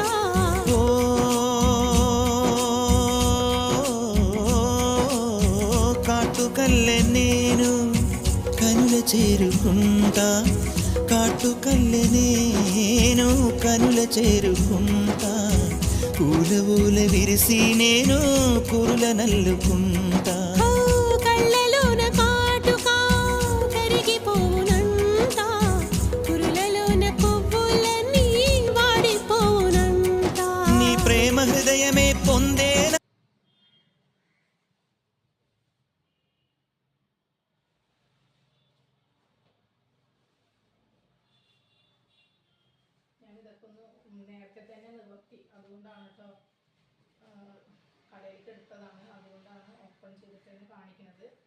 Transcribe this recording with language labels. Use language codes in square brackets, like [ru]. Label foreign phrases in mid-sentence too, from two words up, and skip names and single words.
[te] ఓ కాటుకల్లె నేను కనుల చేరుకుంటా కాటుకల్లె నేను కనుల చేరుకుంటా పూల ఊల విరిసి నేను కురుల నల్లుకుంటా కళ్ళలోన కాటుకా కరిగిపోవునంట కురులలోన పువ్వులన్నీ వాడిపోవునంట నీ ప్రేమ హృదయమే పొందేనా [ml] നേരത്തെ തന്നെ നിർത്തി അതുകൊണ്ടാണ് കേട്ടോ കടയിലേക്ക് എടുത്തതാണ് അതുകൊണ്ടാണ് ഓപ്പൺ ചെയ്തിട്ട് കാണിക്കുന്നത്